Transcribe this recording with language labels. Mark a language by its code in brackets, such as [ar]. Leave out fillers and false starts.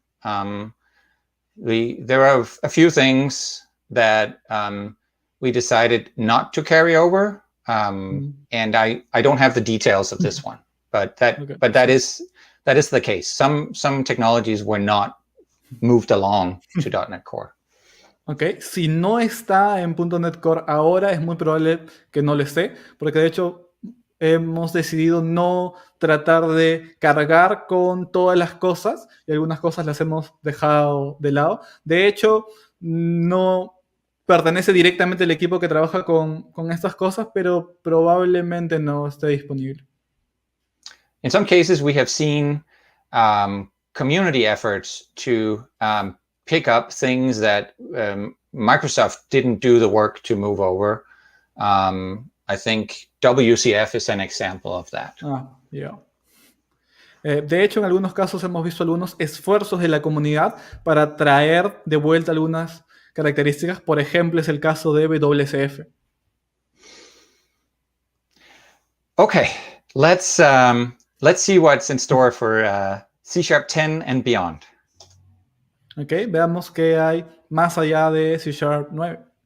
[en] There are a few things that we decided not to carry over, and I don't have the details of this one, but that is the case. Some technologies were not moved along to .NET Core. [es] Ok, si no está en .NET Core ahora, es muy probable que no lo esté, porque de hecho hemos decidido no tratar de cargar con todas las cosas, y algunas cosas las hemos dejado de lado. De hecho, no pertenece directamente al equipo que trabaja con estas cosas, pero probablemente no esté disponible. [en] In some cases, we have seen community efforts to pick up things that Microsoft didn't do the work to move over. I think WCF is an example of that. Yeah. [es] De hecho, en algunos casos hemos visto algunos esfuerzos de la comunidad para traer de vuelta algunas características. Por ejemplo, es el caso de WCF. [en] Okay, let's see what's in store for C#10 and beyond. [es] Ok, veamos qué hay más allá de C#9.